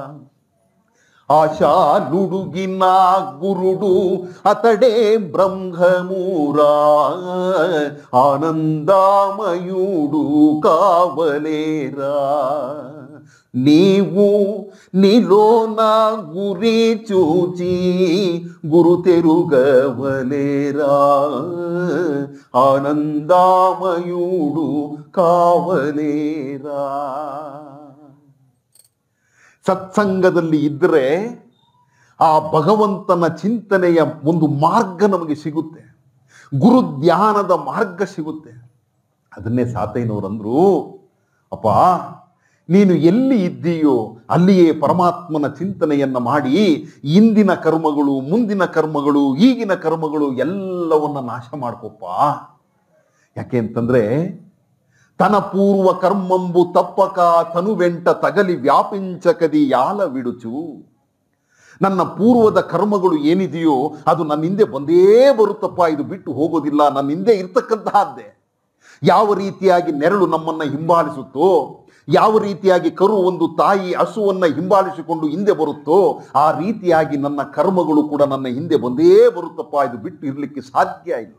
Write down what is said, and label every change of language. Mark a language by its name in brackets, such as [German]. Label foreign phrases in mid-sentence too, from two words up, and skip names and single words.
[Telugu] ఆశాలుడుగిన గురుడు అతడే బ్రహ్మమురా, ఆనందమయుడు కావలేరా. నీవు నీలోన గురి చూచి గురు తెరుగవలేరా, ఆనందమయుడు కావలేరా. [Kannada] ಸತ್ಸಂಗದಲ್ಲಿ ಇದ್ದರೆ ಆ ಭಗವಂತನ ಚಿಂತನೆಯ ಒಂದು ಮಾರ್ಗ ನಮಗೆ ಸಿಗುತ್ತೆ, ಗುರು ಧ್ಯಾನದ ಮಾರ್ಗ ಸಿಗುತ್ತೆ. ಅದನ್ನೇ ತಾತಯ್ಯನವರಂದ್ರು, ಅಪ್ಪ ನೀನು ಎಲ್ಲಿ ಇದ್ದೀಯೋ ಅಲ್ಲಿಯೇ ಪರಮಾತ್ಮನ ಚಿಂತನೆಯನ್ನ ಮಾಡಿ ಇಂದಿನ ಕರ್ಮಗಳು, ಮುಂದಿನ ಕರ್ಮಗಳು, ಈಗಿನ ಕರ್ಮಗಳು ಎಲ್ಲವನ್ನ ನಾಶ ಮಾಡ್ಕೊಪ್ಪ. ಯಾಕೆ ಅಂತಂದ್ರೆ [Telugu] తన పూర్వ కర్మంబు తప్పక తను వెంట తగలి వ్యాపించకది యాల విడుచు. [Kannada] ನನ್ನ ಪೂರ್ವದ ಕರ್ಮಗಳು ಏನಿದೆಯೋ ಅದು ನನ್ನ ಹಿಂದೆ ಬಂದೇ ಬರುತ್ತಪ್ಪ, ಇದು ಬಿಟ್ಟು ಹೋಗೋದಿಲ್ಲ, ನನ್ನ ಹಿಂದೆ ಇರ್ತಕ್ಕಂತಹದ್ದೇ. ಯಾವ ರೀತಿಯಾಗಿ ನೆರಳು ನಮ್ಮನ್ನ ಹಿಂಬಾಲಿಸುತ್ತೋ, ಯಾವ ರೀತಿಯಾಗಿ ಕರು ಒಂದು ತಾಯಿ ಹಸುವನ್ನ ಹಿಂಬಾಲಿಸಿಕೊಂಡು ಹಿಂದೆ ಬರುತ್ತೋ ಆ ರೀತಿಯಾಗಿ ನನ್ನ ಕರ್ಮಗಳು ಕೂಡ ನನ್ನ ಹಿಂದೆ ಬಂದೇ ಬರುತ್ತಪ್ಪ, ಇದು ಬಿಟ್ಟು ಇರಲಿಕ್ಕೆ ಸಾಧ್ಯ ಇಲ್ಲ.